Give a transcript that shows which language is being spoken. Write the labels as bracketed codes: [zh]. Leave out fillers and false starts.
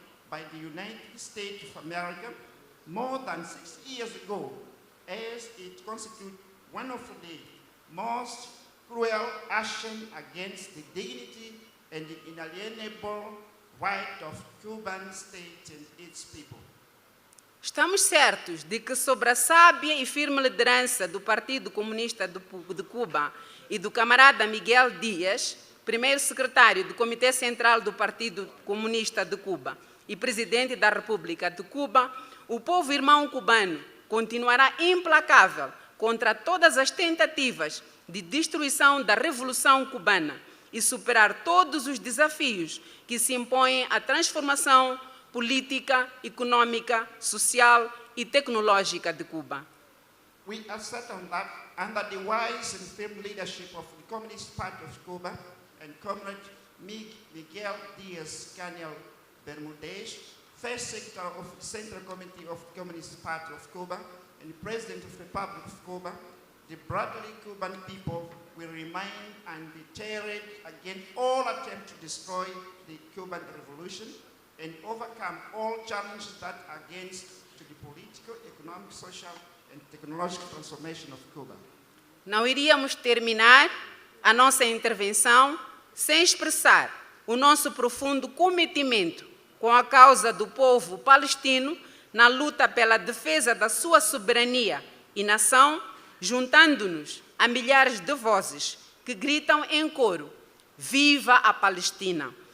[en] by the United States of America more than 6 years ago, as it constitutes one of the most cruel actions against the dignity and the inalienable right of Cuban state and its people. [pt] Estamos certos de que, sob a sábia e firme liderança do Partido Comunista de Cuba e do camarada Miguel Dias, primeiro secretário do Comitê Central do Partido Comunista de Cuba e presidente da República de Cuba, o povo irmão cubano continuará implacável contra todas as tentativas de destruição da Revolução Cubana e superar todos os desafios que se impõem à transformação política, econômica, social e tecnológica de Cuba. [en] We are certain that under the wise and firm leadership of the Communist Party of Cuba and Comrade Miguel Diaz-Canel Bermudez, First Secretary of the Central Committee of the Communist Party of Cuba and President of the Republic of Cuba, the brotherly Cuban people will remain undeterred against all attempts to destroy the Cuban Revolution and overcome all challenges that are against to the political, economic, social, and technological transformation of Cuba. [pt] Não iríamos terminar a nossa intervenção sem expressar o nosso profundo cometimento com a causa do povo palestino na luta pela defesa da sua soberania e nação, juntando-nos a milhares de vozes que gritam em coro: Viva a Palestina!